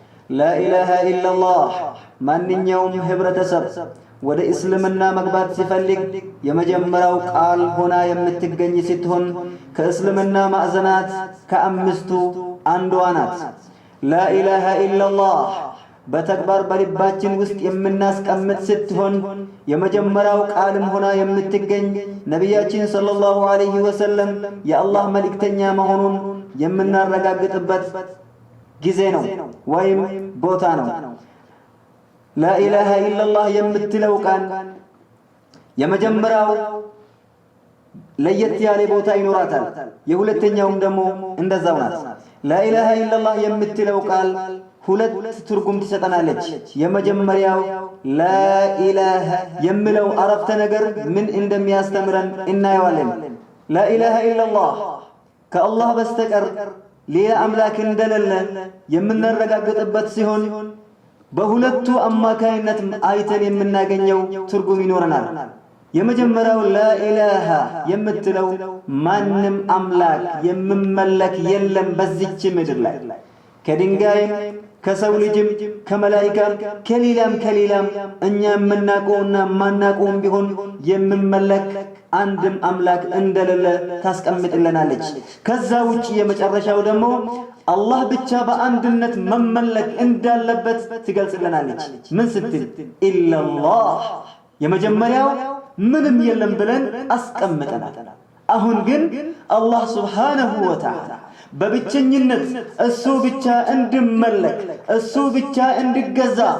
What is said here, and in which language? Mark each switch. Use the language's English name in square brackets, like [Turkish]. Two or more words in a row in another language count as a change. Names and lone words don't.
[Arabic] لا إله إلا الله من يوم [Amharic] ህብረተሰብ ወደ እስልምና መግባት ሲፈልግ የመጀመሪያው ቃል ሆና የምትገኝ ስትሆን ከእስልምና ማዕዘናት ከአምስቱ አንዷ ናት። [Arabic] لا إله إلا الله [Amharic] በተግባር በልባችን ውስጥ የምናስቀምጥ ስትሆን የመጀመሪያው ቃልም ሆና የምትገኝ ነቢያችን [Arabic] صلى الله عليه وسلم [Amharic] የአላህ መልእክተኛ መሆኑን የምናረጋግጥበት ጊዜ ነው ወይም ቦታ ነው። [Arabic] لا إله إلا الله [Amharic] የምትለው ቃል የመጀመሪያው ለየት ያለ ቦታ ይኖራታል። የሁለተኛውም ደግሞ እንደዛው ናት። [Arabic] لا إله إلا الله [Amharic] የምትለው ቃል ሁለት ትርጉም ትሰጠናለች። የመጀመሪያው [Arabic] لا إله [Amharic] የሚለው አረፍተ ነገር ምን እንደሚያስተምረን እናየዋለን። [Arabic] لا إله إلا الله [Amharic] ከአላህ በስተቀር ሌላ አምላክ እንደሌለ የምናረጋግጥበት ሲሆን በሁለቱ አማካይነት አይተን የምናገኘው ትርጉም ይኖረናል። የመጀመሪያው [Arabic] لا إله [Amharic] የምትለው ማንም አምላክ የምመለክ የለም በዚች ምድር ላይ ከድንጋይም ከሰው ልጅም ከመላእክትም ከሌላም እኛ የምናውቀውና ማናውቀውም ቢሆን የምመለክ አንድም አምላክ እንደሌለ ታስቀምጥልናለች። ከዛ ውጪ የመጨረሻው ደግሞ አላህ ብቻ በአንድነት መመለክ እንዳለበት ትገልጽልናለች። ምን ስትል ኢላላህ የመጀመሪያው ምንም የለም ብለን አስቀምጠናል። አሁን ግን አላህ [Arabic] سبحانه وتعالى [Amharic] በብቸኝነት እሱ ብቻ እንድመለክ እሱ ብቻ እንድገዛ